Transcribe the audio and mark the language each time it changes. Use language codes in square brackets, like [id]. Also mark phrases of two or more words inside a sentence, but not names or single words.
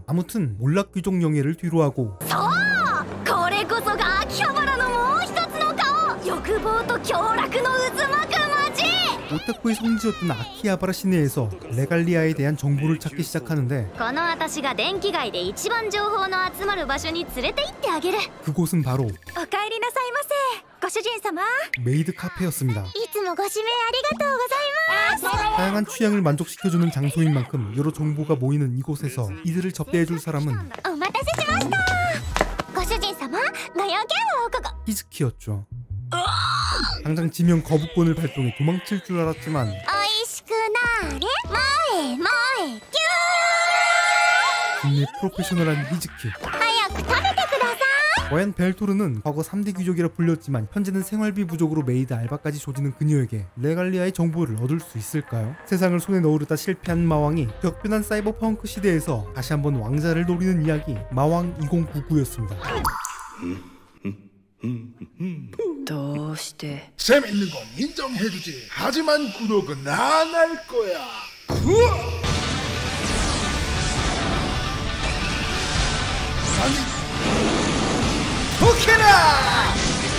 [ko] 아무튼 몰락 귀족 영예를 뒤로하고 [ja] これこそが秋葉原のもう一つの顔。欲望と凶楽の渦巻く街。 [ko] 오타쿠의 성지였던 아키하바라 시내에서 레갈리아에 대한 정보를 찾기 시작하는데 [ja] この私が電気街で一番情報の集まる場所に連れて行ってあげる。 [ko] 그곳은 바로 [ja] おかえりなさいませ。ご主人様。 [ko] 메이드 카페였습니다. [ja] いつもご指名ありがとうございます。 [ko] 다양한 취향을 만족시켜주는 장소인 만큼 여러 정보가 모이는 이곳에서 이들을 접대해줄 사람은 [ja] お待たせしました。ご主人様、ご用件をここ。 [ko] 히즈키였죠. 당장 지명 거부권을 발동해 도망칠 줄 알았지만 [ja] おいしくなーれ。前へ前へ。 [ko] 분명 프로페셔널한 히즈키. [ja] 早く食べてください。 [ko] 과연 벨토르는 과거 3대 귀족이라 불렸지만 현재는 생활비 부족으로 메이드 알바까지 조지는 그녀에게 레갈리아의 정보를 얻을 수 있을까요? 세상을 손에 넣으려다 실패한 마왕이 격변한 사이버펑크 시대에서 다시 한번 왕자를 노리는 이야기 마왕 2099였습니다. [ja] どうして [ko] 재밌는 건 인정해주지. 하지만 구독은 안 할 거야. 아니, 도케라!